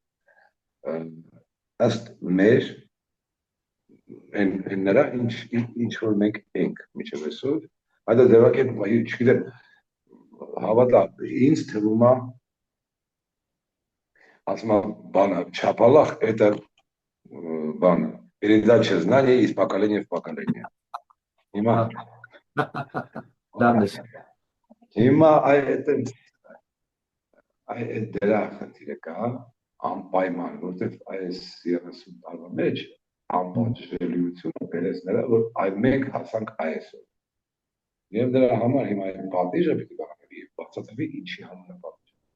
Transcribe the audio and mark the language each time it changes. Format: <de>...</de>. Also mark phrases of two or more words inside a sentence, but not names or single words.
<hy>ըստ մեր նրա ինչ որ մենք ենք մինչև այսօր, այդ ձևակերպ չգիտեմ, հավատա, ինձ թվում է, ասում եմ, բանը, չապալախ,</hy> <ru>это բանը, передача знаний из поколения в поколение։ Հիմա</ru> <hy>այդ դրա խնդիրը կա, անպայման, որտեղ այս 30 տարվա մեջ անպատժելիությունը բերեց նրա, որ մենք հասանք այսօր։ Եվ դրա համար հիմա այդ պատիժը պիտի բաղանվի, բացատրվի ինչի համար է պատիժը։</hy>